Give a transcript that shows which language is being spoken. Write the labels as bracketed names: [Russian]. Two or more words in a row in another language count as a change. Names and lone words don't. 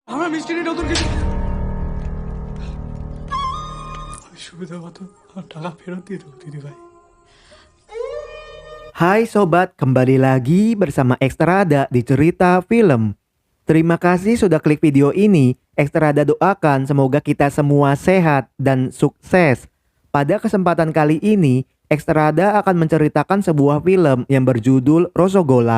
[Bangla] আমরা মিষ্টি নতুন কিছু সুবিধা মতো টাকা ফেরত দিয়ে দেবো দিদি ভাই। [Indonesian] Hai sobat, kembali lagi bersama Ekstrada di cerita film. Terima kasih sudah klik video ini. Ekstrada doakan semoga kita semua sehat dan sukses. Pada kesempatan kali ini, Ekstrada akan menceritakan sebuah film yang berjudul Rosogola.